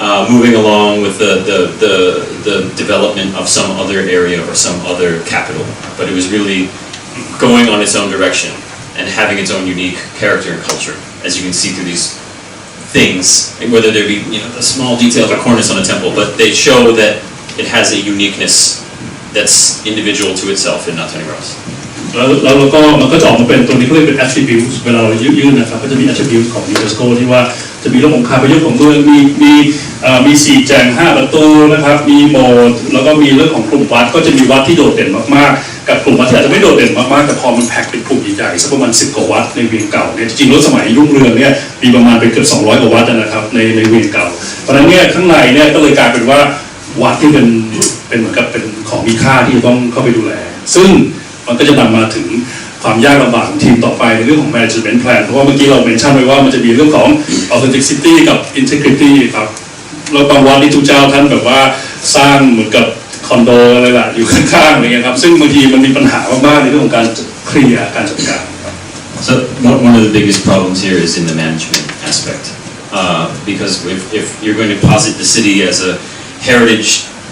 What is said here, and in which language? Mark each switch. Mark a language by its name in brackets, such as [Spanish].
[English] moving along with the development of some other area or some other capital, but it was really going on its own direction and having its own unique character and culture, as you can see through these things, whether there be the small details or cornice on a temple, but they show that it has a uniqueness that's individual to itself and not anywhere else. [Thai] แล้วมันก็จะออกมาเป็นตัวนี้เขาเรียกเป็น attributes เวลาเรายื่นนะครับก็จะมี attributes ของ UNESCO ที่ว่าจะมีเรื่องของคาพยพของเมืองมี4แจง5ประตูนะครับมีโบสถ์แล้วก็มีเรื่องของกลุ่มวัดก็จะมีวัดที่โดดเด่นมากๆกับกลุ่มวัดที่อาจจะไม่โดดเด่นมากๆแต่พอมันแพ็คเป็นกลุ่มใหญ่ๆสักประมาณ10กว่าวัดในเวียงเก่าเนี่ยจริงๆแล้วสมัยรุ่งเรืองเนี่ยมีประมาณเป็นเกือบ200กว่าวัดนะครับในเวียงเก่าเพราะฉะนั้นเนี่ยข้างในเนี่ยก็เลยกลายเป็นว่าวัดที่เป็น เหมือนกับเป็นของมีค่าที่ต้องเข้าไปดูแลซึ่งมันก็จะนำมาถึงความยากลำบากของทีมต่อไปในเรื่องของ management plan เพราะว่าเมื่อกี้เราเมนชั่นไว้ว่ามันจะมีเรื่องของ authenticity กับ integrity ครับแล้วบางวัดที่ทุกเจ้าท่านแบบว่าสร้างเหมือนกับคอนโดอะไรล่ะอยู่ข้างๆอะไรเงี้ยครับซึ่งบางทีมันมีปัญหามากๆในเรื่องของการเคลียร์การจัดการ [English] So one of the biggest problems here is in the management aspect, because if you're going to posit the city as a heritage